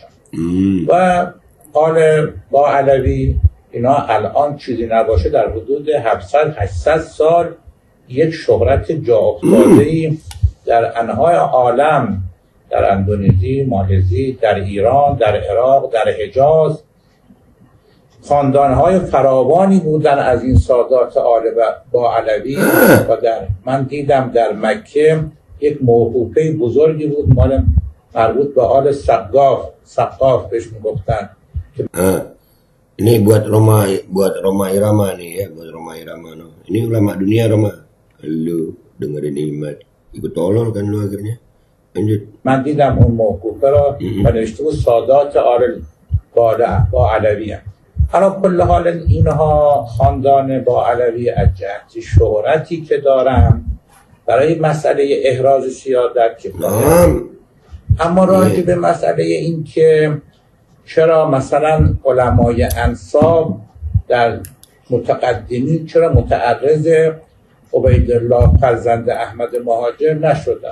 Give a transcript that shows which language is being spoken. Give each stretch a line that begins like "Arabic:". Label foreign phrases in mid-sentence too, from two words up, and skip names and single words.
Persian: و آل با علوی اینا الان چیزی نباشه در حدود 700-800 سال یک شهرت جا افتاده‌ای در انحای عالم، در اندونزی، مالزی، در ایران، در عراق، در حجاز خاندان‌های فراوانی بودن از این سادات آل با علوی. و من دیدم در مکه یک موقوفه بزرگی بود مال مربوط به آل سقاف بهش میگفتن.
Indonesian: Ini buat Roma Irama nih ya, buat Roma Irama no. Ini ulama dunia Roma. Lu dengerin Imat. Ikut tolol kan lu akhirnya. Lanjut.
Persian: من دیدم اون موقوفه را و نوشته بود سادات آل با علوی هم. حالا کل حال اینها خاندان با علوی از جهت شهرتی که دارن برای مسئله احراز سیادت که اما راجع به مسئله این که چرا مثلا علمای انساب در متقدمین چرا متعرض عبیدالله فرزند احمد مهاجر نشدن؟